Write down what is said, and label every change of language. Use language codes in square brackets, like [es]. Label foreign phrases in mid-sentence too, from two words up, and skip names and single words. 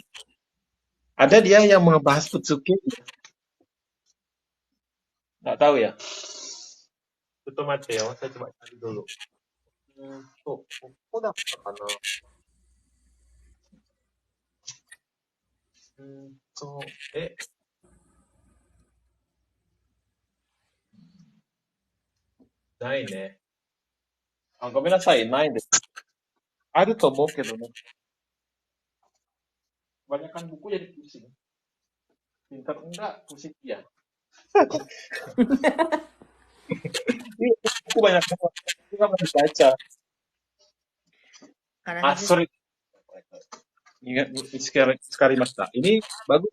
[id] Ada dia yang membahas Futsuki, nggak tahu ya. Itu Mateo, saya coba cari dulu. Tuh, buku dapat mana? Tuh, [ja] ないね。あ、ごめんなさい、ないです。あると思うけどね。 [id] Kebanyakan buku jadi pusing. Pinter enggak, pusing iya. Ini buku banyak banget. Aku nggak pernah baca. Karena Ah, saya, sorry. Ingat, sekali masta. Ini bagus.